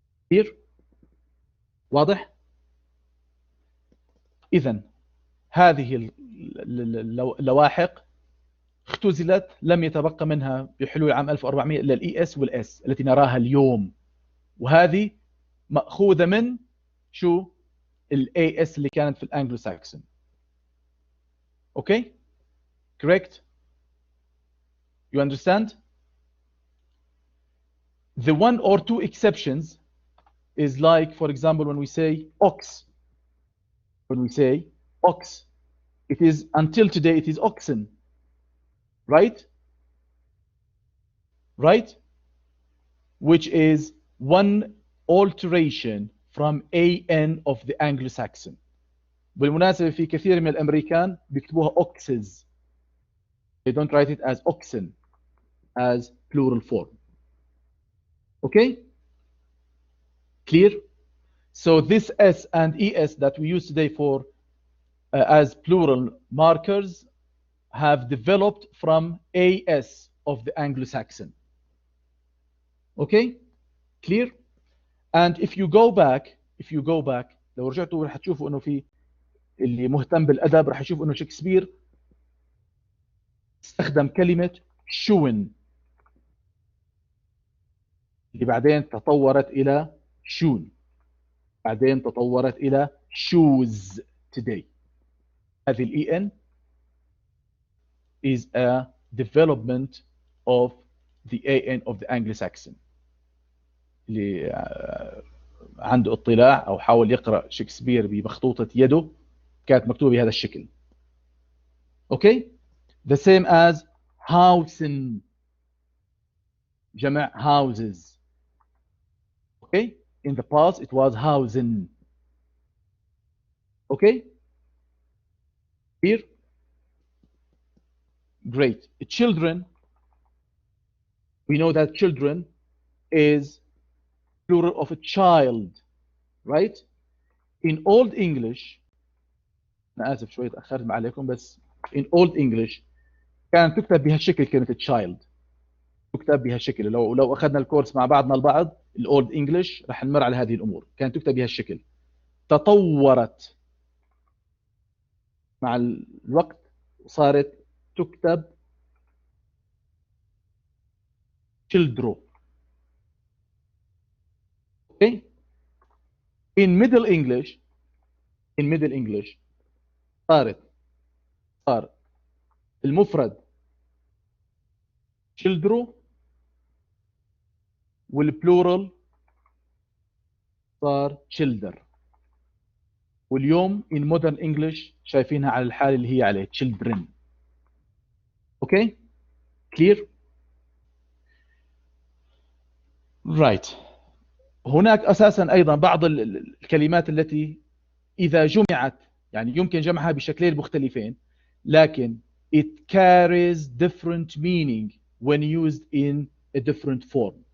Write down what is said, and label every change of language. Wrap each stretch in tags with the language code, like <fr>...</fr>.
<ar>Here واضح؟ إذن هذه اللواحق اختزلت، لم يتبقى منها بحلول عام 1400 إلا الES والS التي نراها اليوم، وهذه مأخوذة من شو؟ الAS اللي كانت في الأنجلو ساكسون.</ar> <en>Okay? Correct? You understand? The 1 or 2 exceptions is like, for example, when we say ox. When we say ox, it is, until today, it is oxen. Right? Right? Which is one alteration from AN of the Anglo-Saxon.</en> <ar>بالمناسبة في كثير من الأمريكان بيكتبوها oxes.</ar> <en>They don't write it as oxen, as plural form. Okay? Clear? So this S and ES that we use today for as plural markers have developed from AS of the Anglo-Saxon. Okay? Clear? And if you go back,</en> <ar>لو رجعتوا راح تشوفوا انه في اللي مهتم بالادب راح يشوف انه شكسبير استخدم كلمة شون. اللي بعدين تطورت إلى شون، بعدين تطورت إلى</ar> <en>shoes today.</en> <ar>هذه ال</ar> <en>EN is a development of the AN of the Anglo-Saxon.</en> <ar>اللي عنده اطلاع أو حاول يقرأ شكسبير بمخطوطة يده كانت مكتوبة بهذا الشكل.</ar> <en>Okay? The same as housen، جمع houses. Okay? In the past it was housen. Okay? Here? Great. Children, we know that children is plural of a child, right? In Old English,</en> <ar>أنا آسف شوية تأخرت عليكم، بس</ar> <en>in Old English</en> <ar>كانت تكتب بهالشكل كلمة child، تكتب بهالشكل. لو أخذنا الكورس مع بعضنا البعض الأولد إنجلش رح نمر على هذه الأمور. كانت تكتب بهالشكل. تطورت مع الوقت وصارت تكتب children.</ar> <en>Okay? In Middle English</en> <ar>صار المفرد children والبلورال صار childer. واليوم</ar> <en>in modern English</en> <ar>شايفينها على الحال اللي هي عليه children.</ar> <en>Okay? Clear? Right.</en> <ar>هناك أساسا أيضا بعض الكلمات التي إذا جمعت يعني يمكن جمعها بشكلين مختلفين، لكن</ar> <en>it carries different meaning when used in a different form.</en>